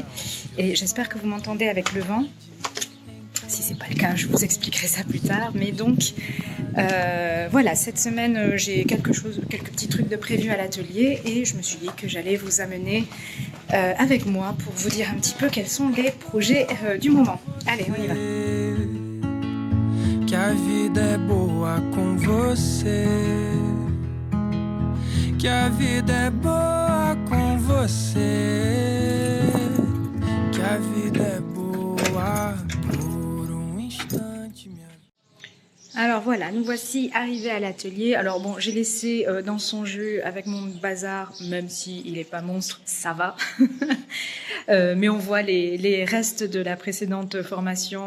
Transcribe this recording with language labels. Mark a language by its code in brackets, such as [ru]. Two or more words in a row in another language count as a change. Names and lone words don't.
[fr] Et j'espère que vous m'entendez avec le vent. Si c'est pas le cas, je vous expliquerai ça plus tard. Mais donc, voilà, cette semaine, j'ai quelques petits trucs de prévu à l'atelier et je me suis dit que j'allais vous amener avec moi pour vous dire un petit peu quels sont les projets du moment. Allez, on y va. [pt] Que a vida é boa com você. Que a vida é boa com você. Que a vida é boa. [fr] Alors voilà, nous voici arrivés à l'atelier. Alors bon, j'ai laissé dans son jus avec mon bazar, même s'il n'est pas monstre, ça va. Mais on voit les restes de la précédente formation.